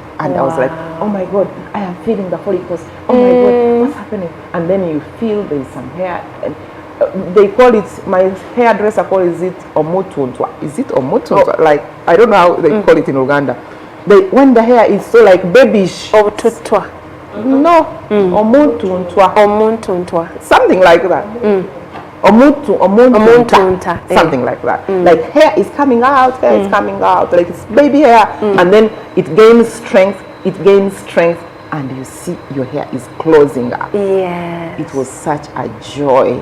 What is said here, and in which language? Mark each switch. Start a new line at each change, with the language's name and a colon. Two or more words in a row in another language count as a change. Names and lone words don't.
English: And I was like, oh my God, I am feeling the follicles. Oh my God, what's happening? And then you feel there is some hair. And they call it, my hairdresser calls it omutuntwa. Is it omutuntwa? Like, I don't know how they call it in Uganda. When the hair is so like babyish. Obututwa. No, omutuntwa. Omuntuntwa. Something like that. Omuntunta. Something like that. Like hair is coming out, hair is coming out, like it's baby hair, and then it gains strength, and you see your hair is closing up. Yes. It was such a joy.